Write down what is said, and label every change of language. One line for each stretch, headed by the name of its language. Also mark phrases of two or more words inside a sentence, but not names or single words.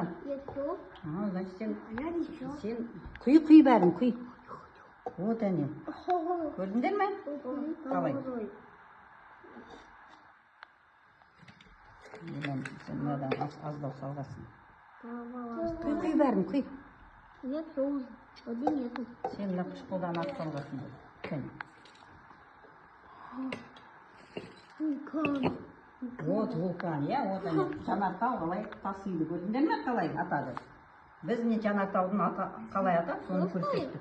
Kazakh: Значит сен құй бәрін, құй. Вот әне. Көрдіңдер ме? Қалай. Сен мынадан аздау салғасын. Құй бәрін, құй.
Russian: Нет соуса, воды нету.
Kazakh: Сен мына қышқылдан ақ салғасын.
Russian: Вот вулкан, вот әне.
Kazakh: Жанартау қалай тасиды, көрдіңдер ме қалай атады? Біз не Жанартаудың қалай атады, соны көрсеттік.